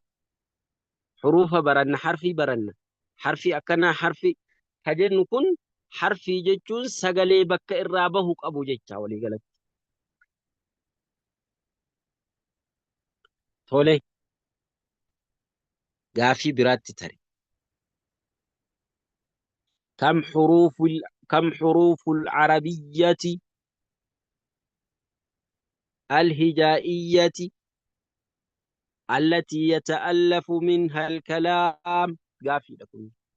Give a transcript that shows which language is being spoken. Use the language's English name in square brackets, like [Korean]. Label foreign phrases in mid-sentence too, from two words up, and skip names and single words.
[Oromo] Hurufa baranna harfii baranna. Harfii akkanaa harfii ka jennu kun harfii jechuun sagalee bakka irraa bahu qabu jecha walii galatti. Tole gaafii biraatti tare. [Arabic] كم حروف العربية الهجائية التي يتألف منها الكلام قافي لكم